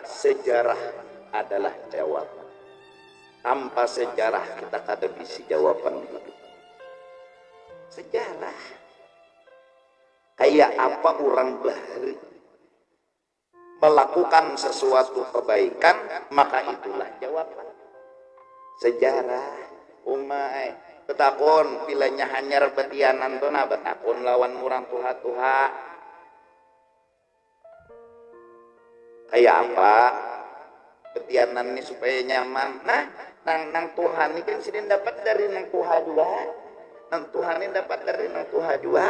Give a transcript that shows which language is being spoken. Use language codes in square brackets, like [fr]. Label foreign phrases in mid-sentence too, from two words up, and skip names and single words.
[id] Sejarah adalah jawaban. Tanpa sejarah kita kada bisa jawaban hidup. Sejarah kayak apa orang bahari melakukan sesuatu kebaikan, maka itulah jawaban. [bjn] Sejarah umai betakon pilihnya hanyar betianan tuh nah betakon lawan orang tuha-tuha kayak apa betianan ini supaya nyaman. Nah nang Tuhan ini kan sidin dapat dari nang tuha juga, nang Tuhan ini dapat dari nang tuha juga.